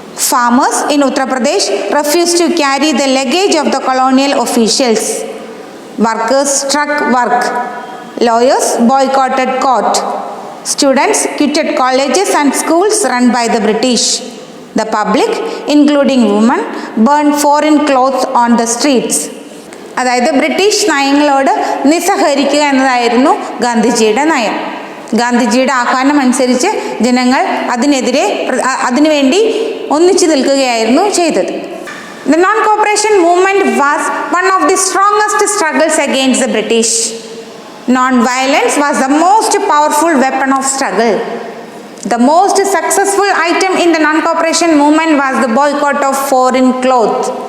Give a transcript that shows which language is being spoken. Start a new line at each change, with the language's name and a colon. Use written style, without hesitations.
English: Farmers in Uttar Pradesh refused to carry the luggage of the colonial officials. Workers struck work. Lawyers boycotted court. Students quitted colleges and schools run by the British. The public, including women, burned foreign clothes on the streets.
Malayalam: അതായത് British നയങ്ങളോട് നിസ്സഹകരിക്കുക എന്നതായിരുന്നു ഗാന്ധിജിയുടെ നയം. ഗാന്ധിജിയുടെ ആഹ്വാനം അനുസരിച്ച് ജനങ്ങൾ അതിനുവേണ്ടി ഒന്നിച്ചു നിൽക്കുകയായിരുന്നു ചെയ്തത്.
English: The non-cooperation movement was one of the strongest struggles against the British. Non-violence was the most powerful weapon of struggle. The most successful item in the non-cooperation movement was the boycott of foreign clothes.